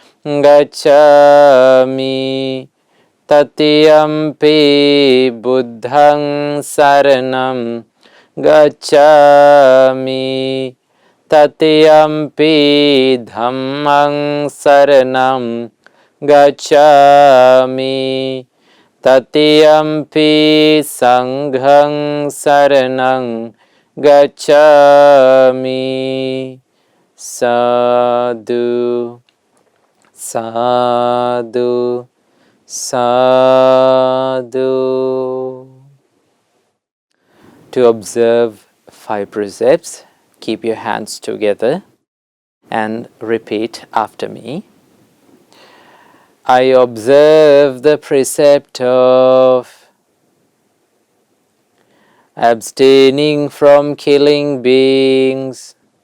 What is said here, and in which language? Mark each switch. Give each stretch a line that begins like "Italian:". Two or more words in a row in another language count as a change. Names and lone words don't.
Pali: gacchāmi, Tatiyampi buddhaṃ saranam gacchāmi, Tatiyampi dhammaṃ saranam gacchāmi, Tatiyampi saṅghaṃ saranang gacchāmi. Sadhu, sadhu, sadhu.
English: To observe 5 precepts, keep your hands together and repeat after me. I observe the precept of abstaining from killing beings.